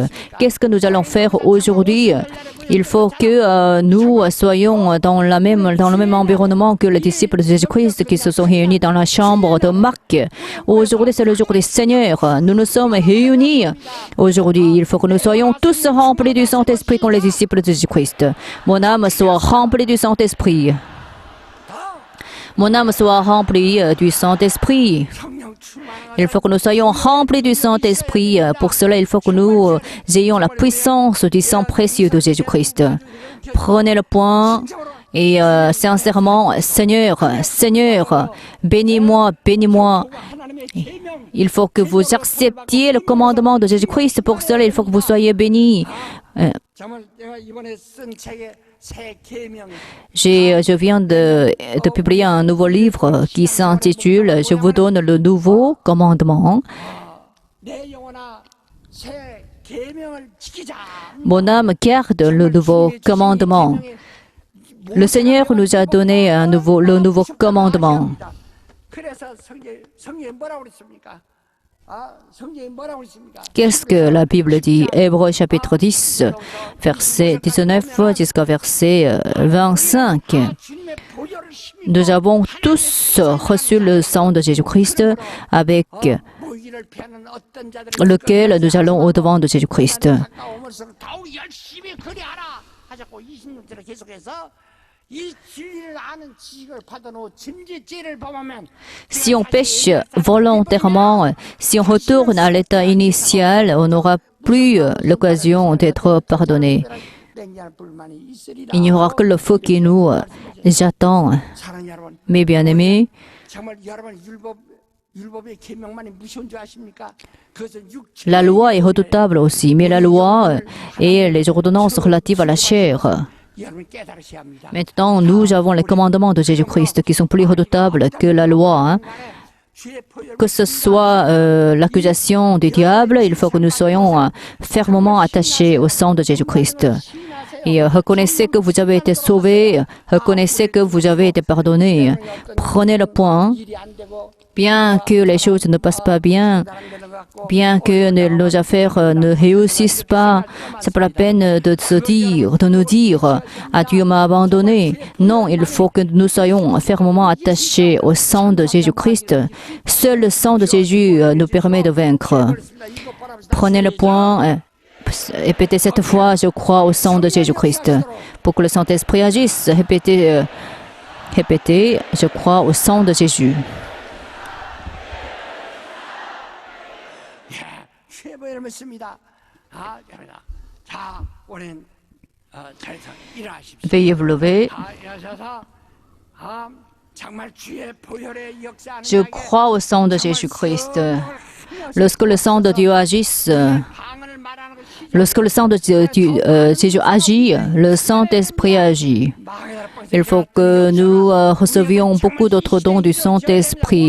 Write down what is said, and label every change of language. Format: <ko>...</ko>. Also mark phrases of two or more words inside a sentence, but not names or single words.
<fr>Qu'est-ce que nous allons faire aujourd'hui? Il faut que nous soyons dans le même environnement que les disciples de Jésus-Christ qui se sont réunis dans la chambre de Marc. Aujourd'hui, c'est le jour du Seigneur. Nous nous sommes réunis aujourd'hui. Il faut que nous soyons tous remplis du Saint-Esprit comme les disciples de Jésus-Christ. Mon âme soit remplie du Saint-Esprit. Mon âme soit remplie du Saint-Esprit.</fr> <ko>성령 충만한</ko> <fr>Il faut que nous soyons remplis du Saint-Esprit. Pour cela, il faut que nous ayons la puissance du sang précieux de Jésus-Christ. Prenez le point et sincèrement, Seigneur, Seigneur, bénis-moi, bénis-moi.</fr> <ko>하나님의 계명</ko> <fr>Il faut que vous acceptiez le commandement de Jésus-Christ. Pour cela, il faut que vous soyez bénis.</fr> <ko>정말 내가 이번에 쓴 책에 새 계명</ko> <fr>Je viens de publier un nouveau livre qui s'intitule « Je vous donne le nouveau commandement ».</fr> <ko>내 영혼아 새 계명을 지키자.</ko> <fr>Mon âme garde le nouveau commandement. Le Seigneur nous a donné le nouveau commandement.</fr> <ko>그래서 성경에 뭐라고 그랬습니까? 성경에 뭐라고 그랬습니까?</ko> <fr>Qu'est-ce que la Bible dit? Hébreux chapitre 10, verset 19 jusqu'à verset 25.</fr> <ko>주님의 보혈을 힘입어</ko> <fr>Nous avons tous reçu le sang de Jésus-Christ avec</fr> <ko>모이기를 피하는 어떤 자들을</ko> <fr>lequel nous allons au-devant de Jésus-Christ.</fr> <ko>가까우면서 더욱 열심히 그리하라 하자고 26절에 계속해서 이 진리를 아는 지식을 받아놓고 짐짓죄를 범하면</ko> <fr>Si on pêche volontairement, si on retourne à l'état initial, on n'aura plus l'occasion d'être pardonné.</fr> <ko>냉정할 불만이 있으리라.</ko> <fr>Il n'y aura que le feu qui nous attend.</fr> <ko>사랑하는 여러분,</ko> <fr>Mes bien-aimés,</fr> <ko>정말 여러분 율법의 계명만이 무서운 줄 아십니까? 그것은 육체</ko> <fr>la loi est redoutable aussi, mais la loi et les ordonnances relatives à la chair.</fr> <ko>여러분 깨달으셔야 합니다.</ko> <fr>Maintenant, nous avons les commandements de Jésus-Christ qui sont plus redoutables que la loi.</fr> <ko>주의 보혈</ko> <fr>Que ce soit l'accusation du diable, il faut que nous soyons fermement attachés au sang de Jésus-Christ. Et reconnaissez que vous avez été sauvés, reconnaissez que vous avez été pardonnés. Prenez le point,</fr> <ko>일이 안 되고</ko> <fr>bien que les choses ne passent pas bien,</fr> <ko>안 되는 것 같고</ko> <fr>bien que nos affaires ne réussissent pas, c'est pas la peine de nous dire, ah, Dieu m'a abandonné. Non, il faut que nous soyons fermement attachés au sang de Jésus-Christ. Seul le sang de Jésus nous permet de vaincre. Prenez le point, répétez cette fois, je crois au sang de Jésus-Christ. Pour que le Saint-Esprit agisse, répétez, je crois au sang de Jésus.</fr> <ko>주의 보혈을 믿습니다. 여러분, 자, 우리는 자리에서 일어나십시오.</ko> <fr>Veuillez vous lever.</fr> <ko>일어나셔서 정말 주의 보혈의 역사하는</ko> <fr>Je crois au sang de Jésus-Christ. Lorsque le sang de Dieu agisse,</fr> <ko>방언을 말하는 것이</ko> <fr>lorsque le sang de Jésus agit, le Saint-Esprit agit. Il faut que nous recevions beaucoup d'autres dons du Saint-Esprit.</fr>